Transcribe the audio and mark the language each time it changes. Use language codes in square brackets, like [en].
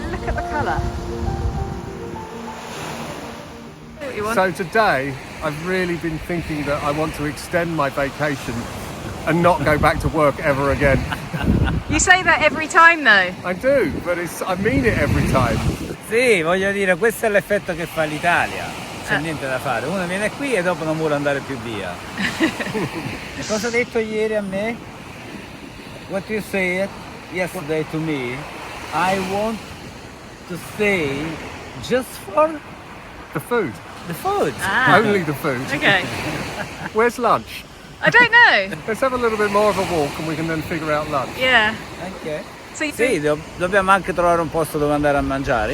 [en] Look at the colour. What you want? So today, I've really been thinking that I want to extend my vacation and not go back to work ever again. You say that every time though. I do, but I mean it every time. [it] Sì, voglio dire, questo è l'effetto che fa l'Italia. C'è niente da fare. Uno viene qui e dopo non vuole andare più via. Cosa hai detto ieri a me? [en] What you said yesterday to me? I want to stay just for The food. the food. Only the food. Okay. Where's lunch? I don't know. Let's have a little bit more of a walk and we can then figure out lunch. Yeah. Ok. So you [it] Sì, dobbiamo anche trovare un posto dove andare a mangiare.